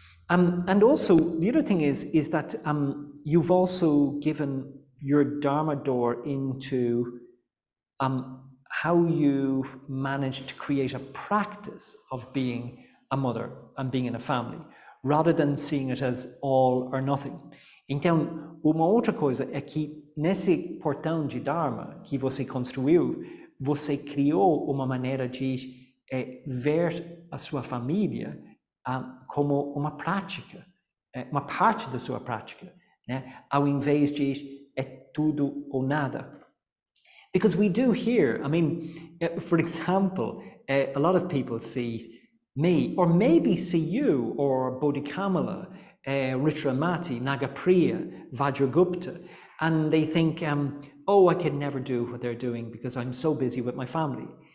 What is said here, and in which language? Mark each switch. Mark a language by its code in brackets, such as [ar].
[en] And also the other thing is that you've also given your Dharma door into how you've managed to create a practice of being a mother and being in a family, rather than seeing it as all or nothing. [pt] Então, uma outra coisa é que nesse portão de Dharma que você construiu, você criou uma maneira de ver a sua família como uma prática, uma parte da sua prática, né? Ao invés de é tudo ou nada. [en] Because we do here, I mean, for example, a lot of people see me, or maybe see you, or Bodhikamala, Richramati, Nagapriya, Vajragupta, and they think, oh, I could never do what they're doing because I'm so busy with my family.